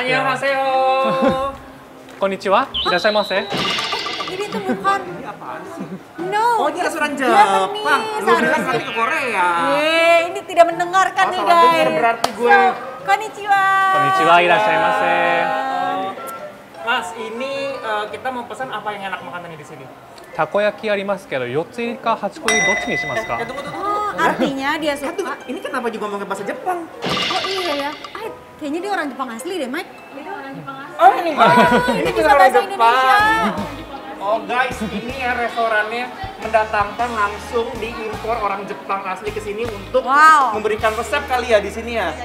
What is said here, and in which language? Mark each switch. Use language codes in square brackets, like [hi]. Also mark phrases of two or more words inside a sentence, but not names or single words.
[ja] Annyeonghaseyo. こんにちは、いらっしゃいませ. [id] Ini tuh bukan. Ini apaan sih? No. Oh, ini restoran Jepang. Japanese. Lu bilang nanti ke Korea. Ini tidak mendengarkan nih salah guys. denger berarti gue. So, konnichiwa. [ja] こんにちは、いらっしゃいませ. [id] Mas, ini kita mau pesan apa yang enak makanannya di sini? [ja] たこ焼きありますけど, 4 つ入りか8個入りどっちにしますか? [id] Tunggu. Oh, artinya dia suka. Ini kenapa juga ngomongin bahasa Jepang? Oh iya ya. Kayaknya dia orang Jepang asli deh, Mike. Oh, ini Mas. Ini bisa bahasa Indonesia. Oh guys, ini ya restorannya mendatangkan langsung diimpor orang Jepang asli ke sini untuk memberikan resep kali ya di sini ya.